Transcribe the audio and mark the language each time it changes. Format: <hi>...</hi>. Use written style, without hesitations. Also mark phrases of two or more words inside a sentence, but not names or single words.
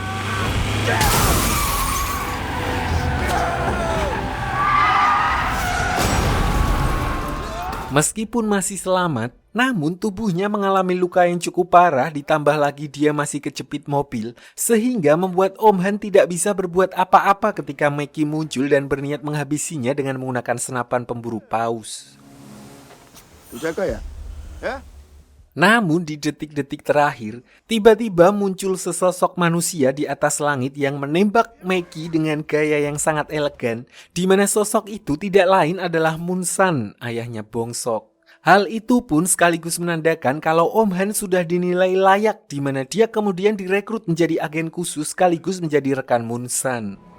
<id>Meskipun masih selamat, namun tubuhnya mengalami luka yang cukup parah, ditambah lagi dia masih kejepit mobil, sehingga membuat Om Han tidak bisa berbuat apa-apa ketika Meki muncul dan berniat menghabisinya dengan menggunakan senapan pemburu paus.</id> <ko>유지할 거야. 예?</ko> <id>Namun di detik-detik terakhir, tiba-tiba muncul sesosok manusia di atas langit yang menembak Meki dengan gaya yang sangat elegan, di mana sosok itu tidak lain adalah Munsan, ayahnya Bongsok. Hal itu pun sekaligus menandakan kalau Om Han sudah dinilai layak, di mana dia kemudian direkrut menjadi agen khusus sekaligus menjadi rekan Munsan.</id>